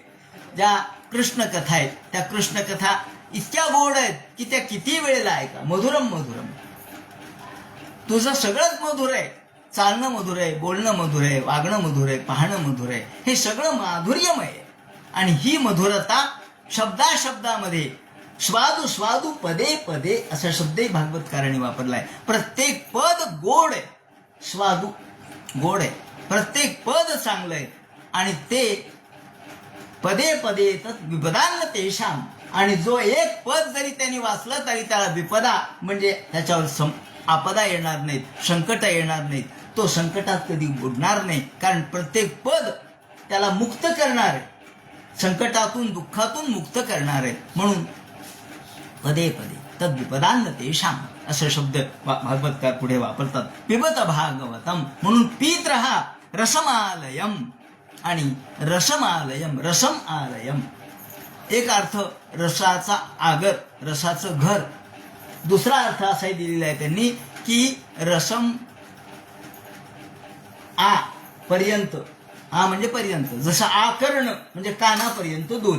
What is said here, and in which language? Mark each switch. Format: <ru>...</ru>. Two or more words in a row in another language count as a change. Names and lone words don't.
<mr>ज्या कृष्ण कथा आहेत त्या कृष्ण कथा इतक्या गोड आहेत की त्या किती वेळेला ऐका.</mr> <sa>मधुरम मधुरम,</sa> <mr>तुझं सगळंच मधुर आहे. चालणं मधुर आहे, बोलणं मधुर आहे, वागणं मधुर आहे, पाहणं मधुर आहे. हे सगळं माधुर्यमय आहे. आणि ही मधुरता शब्दाशब्दामध्ये,</mr> <sa>स्वादू स्वादू पदे पदे</sa> <mr>असा शब्दही भागवतकारांनी वापरलाय. प्रत्येक पद गोड आहे, स्वादू गोड आहे, प्रत्येक पद चांगलं आहे. आणि ते</mr> <sa>पदे पदे तत् विपदान्न तेषाम.</sa> <mr>आणि जो एक पद जरी त्यांनी वाचलं तरी त्याला विपदा म्हणजे त्याच्यावर आपदा येणार नाहीत, संकट येणार नाहीत, तो संकटात कधी बुडणार नाही. कारण प्रत्येक पद त्याला मुक्त करणार आहे, संकटातून दुःखातून मुक्त करणार आहे. म्हणून</mr> <sa>पदे पदे तद विपदान्न तेषाम</sa> <mr>असे शब्द भागवतकार पुढे वापरतात.</mr> <sa>पिबत भागवतम</sa> <mr>म्हणून पीत रहा.</mr> <sa>रसमालयम आणि रसमालयम, रसम आलयम.</sa> <mr>एक अर्थ रसाचा आगर, रसाचं घर. दुसरा अर्थ असाही दिलेला आहे त्यांनी की</mr> <sa>रसम आ</sa> <mr>पर्यंत, आ म्हणजे पर्यंत, जसं आकर्ण म्हणजे कानापर्यंत दोरी.</mr>